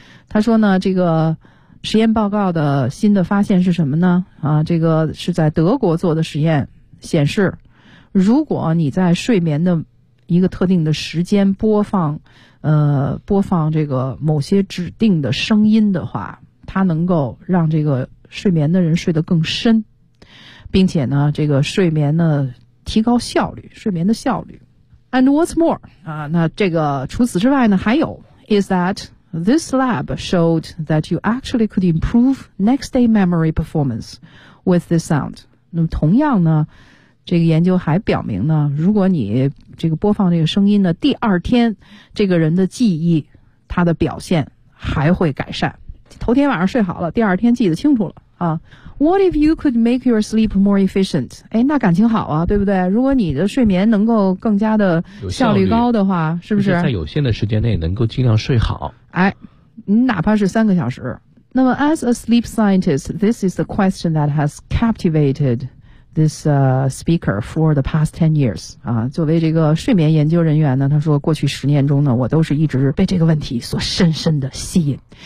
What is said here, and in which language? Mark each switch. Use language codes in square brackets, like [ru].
[zh] 他说呢，这个实验报告的新的发现是什么呢啊，这个是在德国做的实验显示，如果你在睡眠的一个特定的时间播放这个某些指定的声音的话，它能够让这个睡眠的人睡得更深，并且呢这个睡眠呢提高效率，睡眠的效率。 [en] And what's more [zh] 啊，那这个除此之外呢还有 [en] is that this lab showed that you actually could improve next day memory performance with this sound。 [zh] 那么同样呢这个研究还表明呢，如果你这个播放这个声音呢，第二天这个人的记忆他的表现还会改善，头天晚上睡好了，第二天记得清楚了啊。 [en] What if you could make your sleep more efficient？ [zh] 哎，那感情好啊，对不对？如果你的睡眠能够更加的效率高的话，是不是，就是在有限的时间内能够尽量睡好，哎，你哪怕是三个小时。那么 [en] as a sleep scientist， this is the question that has captivatedThis speaker for the past 10 years [zh] 啊，作为这个睡眠研究人员呢，他说过去十年中呢，我都是一直被这个问题所深深的吸引。